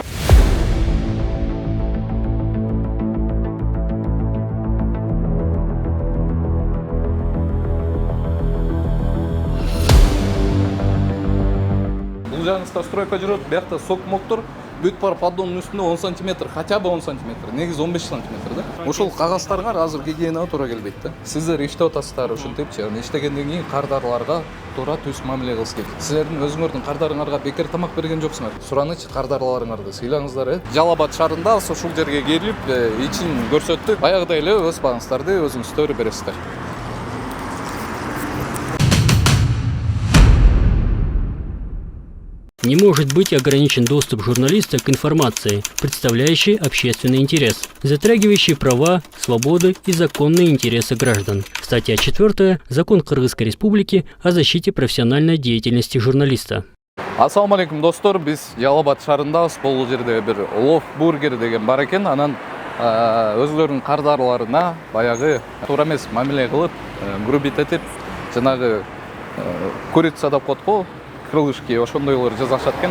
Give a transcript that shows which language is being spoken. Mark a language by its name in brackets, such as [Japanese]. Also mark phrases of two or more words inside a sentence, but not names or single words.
[Kyrgyz] Бул жагыңызда стройка жүрөт, биякта сок моктор. Бүт бар поддонун үстүндө 10 см, [Russian] хотя бы [Kyrgyz] 10 см, негизи 15 см да. Ошол кагаздарга азыр гигиенага туура келбейт да. Сиздер иштеп атасыздар ушинтипчи, иштегенден кийин кардарларга туура түз мамиле кылыш керек. Силердин өзүңөрдүн кардарыңарга бекер тамак берген жоксуңар. Суранычы кардарларыңарды сыйлаңыздар. Жалал Абад шаарында ушул жерге келип, ичин көрсөттүк. Баягыдай эле өз багыңыздарды өзүңүздөр бересиздер. [Russian] Не может быть ограничен доступ журналиста к информации, представляющей общественный интерес, затрагивающей права, свободы и законные интересы граждан. Статья 4. Закон Кыргызской Республики о защите профессиональной деятельности журналиста. [Kyrgyz] Ассаламу алейкум достор, биз Жалал Абад шаарындабыз. Бул жерде бир Love Burger деген бар экен. Анан өзлөрүнүн кардарларына баягы туура эмес мамиле кылып, грубит этип, жанагы курица деп коет го, крылышки, ошондойлор жасашат экен.